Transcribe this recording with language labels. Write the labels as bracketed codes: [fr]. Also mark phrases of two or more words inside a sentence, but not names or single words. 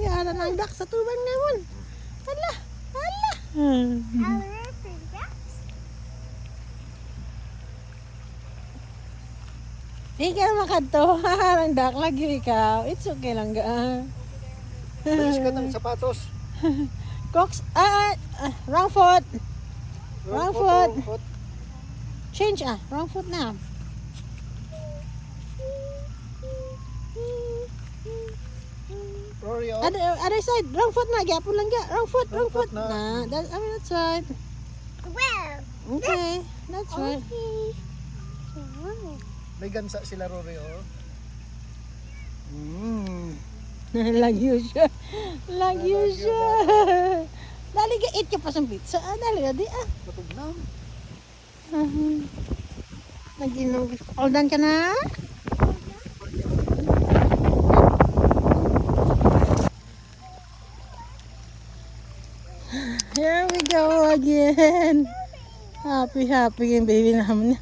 [hil] Yara na ang duck sa tubang naman. Hala. Ikaw makadto. Ang duck, lagi ikaw. [en] It's okay [hil] lang ga. Balis ka ng sapatos. [en] Cox, wrong foot. Wrong foot. Change wrong foot na. Rory, oh. Other side, wrong foot na. [hil] Gapon lang ga. [en] Wrong foot. [hil] na. [en] That side. Well, Okay, that's right. okay. [hil] May gansa sila, Rory, oh. Lagyo siya. Dali ka, eat ka pa sa pizza. Dali ka, di Matugnaw. Nag-inom. [en] All done [hil] ka na? [en] Here we go again. [tl] Happy yung baby namin.